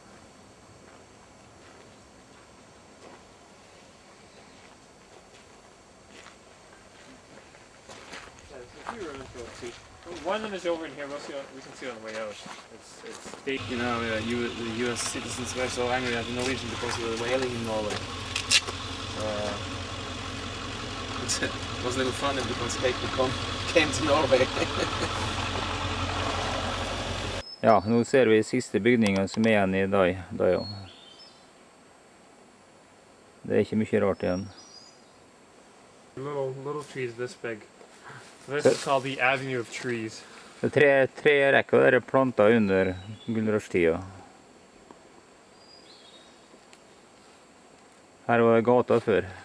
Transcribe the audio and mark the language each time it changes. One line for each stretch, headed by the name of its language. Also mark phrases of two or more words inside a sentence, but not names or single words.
English: One of them is over in here. We can see it on the way out. It's The US citizens were so angry at the Norwegian because we were whaling in Norway. It was a little funny because people came to Norway.
Norwegian: Ja, nå ser vi siste bygningen som er igjen i Dyea. Det er ikke mye rart igjen.
English: little trees this big. This is called the Avenue of Trees.
Norwegian: Det er tre rekker der er plantet under goldrush-tida. Her var det gata før.